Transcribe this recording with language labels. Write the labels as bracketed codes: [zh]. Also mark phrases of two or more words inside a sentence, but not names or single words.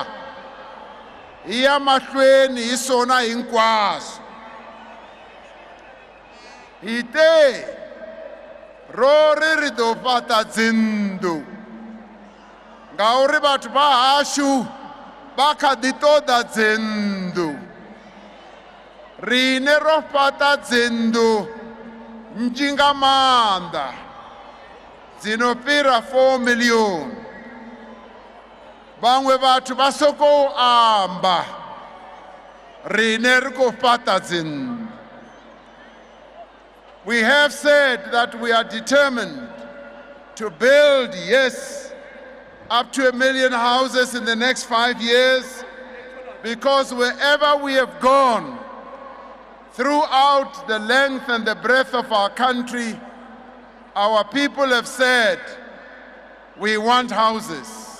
[ts] Hi ya mahlweni hi swona hinkwaswo. [ve] Hi te ro ri do fata dzindu ngauri batho ba hashu ba kha ḓi ṱoḓa dzindu. Rine ro fata dzindu nnzhi nga maanḓa dzino fhira 4 million. Vhaṅwe vhathu vha sokou amba rine ri khou fata dzindu. [en] We have said that we are determined to build, yes, up to 1 million houses in the next 5 years, because wherever we have gone throughout the length and the breadth of our country, our people have said, we want houses.